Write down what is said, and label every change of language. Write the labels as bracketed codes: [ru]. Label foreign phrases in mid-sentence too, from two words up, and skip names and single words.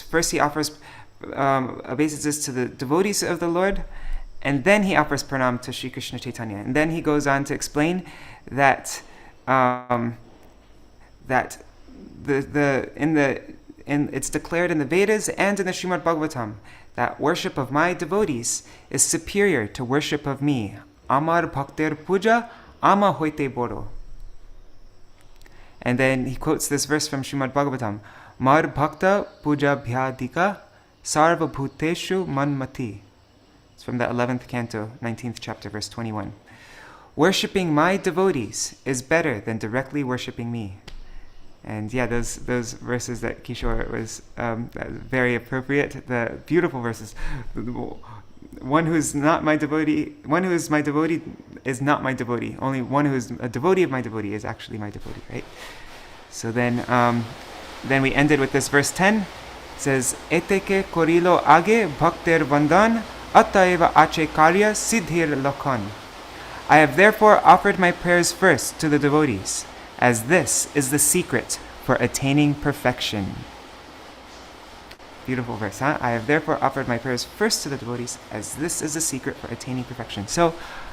[en] First, he offers obeisances to the devotees of the Lord, and then he offers pranam to Śrī Krishna Caitanya. And then he goes on to explain that that it's declared in the Vedas and in the Srimad Bhagavatam that worship of my devotees is superior to worship of me. [bn] আমার ভক্তের পূজা, আমা হইতে বড়. [en] And then he quotes this verse from Srimad Bhagavatam. [sa] मद्भक्त पूजा भ्यधिका सर्व भूतेषु मन्मति. [en] It's from the 11th canto, 19th chapter, verse 21. Worshipping my devotees is better than directly worshipping me. And yeah, those verses that Kishore was very appropriate. The beautiful verses. One who is my devotee is not my devotee. Only one who is a devotee of my devotee is actually my devotee, right? So then we ended with this verse 10. It says, [bn] এতেকে করিল আগে ভক্তের বন্দন অতএব আছে কার্য সিদ্ধির লক্ষণ. [en] I have therefore offered my prayers first to the devotees, as this is the secret for attaining perfection. Beautiful verse, huh? I have therefore offered my prayers first to the devotees, as this is the secret for attaining perfection.